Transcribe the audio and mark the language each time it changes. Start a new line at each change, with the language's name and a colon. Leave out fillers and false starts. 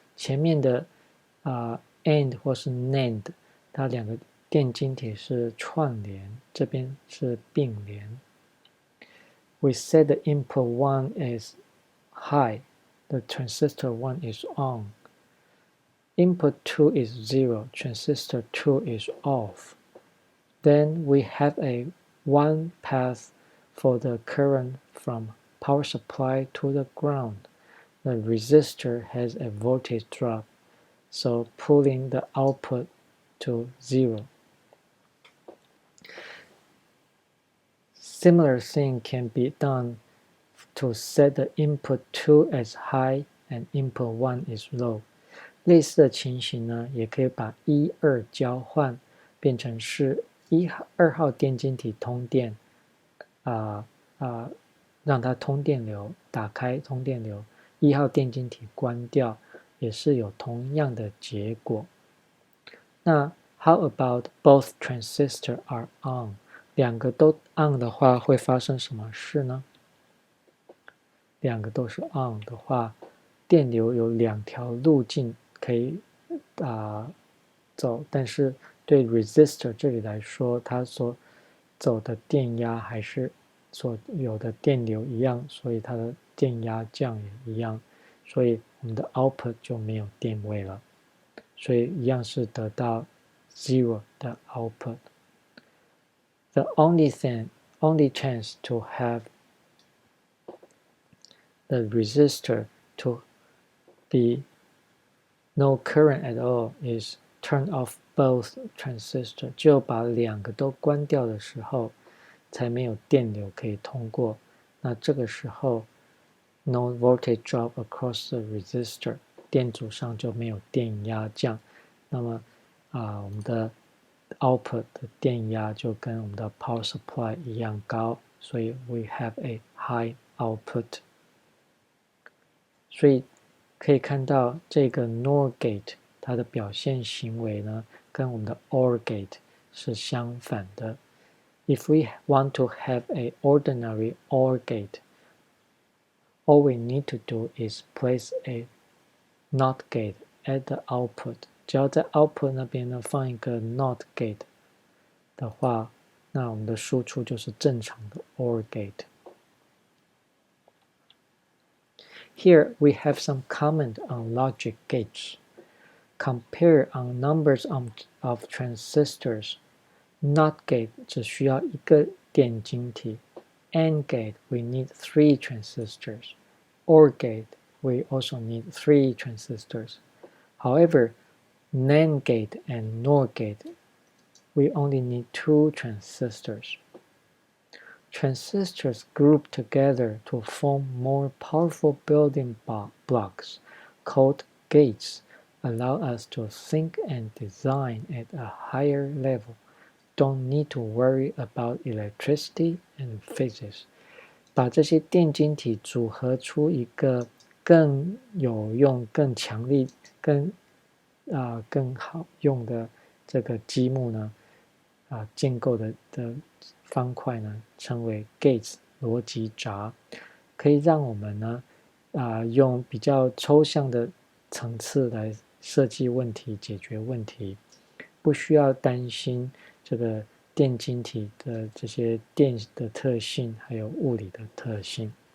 Chinese: 前面的AND 或是 NAND， 它两个电晶体是串联，这边是并联。
English: We set the input 1 as high. The transistor 1 is on. Input 2 is 0. Transistor 2 is off. Then we have a one path for the current from power supply to the ground. The resistor has a voltage drop, so pulling the output to 0. Similar thing can be done to set the input 2 as high and input 1 is low.
Chinese: 类似的情形呢，也可以把1、2交换，变成是2号电晶体通电，让它通电流，打开通电流，1号电晶体关掉，也是有同样的结果。
English: 那 How about both transistors are on？
Chinese: 两个都 on 的话，会发生什么事呢？两个都是 on 的话，电流有2条路径可以走，但是对 resistor 这里来说，它所走的电压还是所有的电流一样，所以它的电压降也一样，所以我们的 output 就没有电位了，所以一样是得到 zero 的 output。
English: The only chance to have the resistor to be no current at all is turn off both transistors，
Chinese: 只有把2个都关掉的时候，才没有电流可以通过。那这个时候
English: no voltage drop across the resistor，
Chinese: 电阻上就没有电压降。那么我们的 output 的电压就跟我们的 power supply 一样高，所以
English: we have a high output。
Chinese: 所以可以看到这个 NOR gate 它的表现行为呢，跟我们的 OR gate 是相反的。
English: If we want to have an ordinary OR gate, all we need to do is place a NOT gate at the output。
Chinese: 只要在 output 那边呢放一个 NOT gate 的话，那我们的输出就是正常的 OR gate。
English: Here we have some comment on logic gates. Compare on numbers of transistors.
Chinese: NOT gate 只需要一个电晶体。
English: AND gate we need 3 transistors. OR gate we also need 3 transistors. However, NAND gate and NOR gate we only need 2 transistors. Transistors group together to form more powerful building blocks called gates allow us to think and design at a higher level. Don't need to worry about electricity and physics.
Chinese: 把这些电晶体组合出一个更有用、更强力、更好用的这个积木呢，建构的方块呢，称为 gates 逻辑闸，可以让我们呢，用比较抽象的层次来设计问题、解决问题，不需要担心这个电晶体的这些电的特性，还有物理的特性。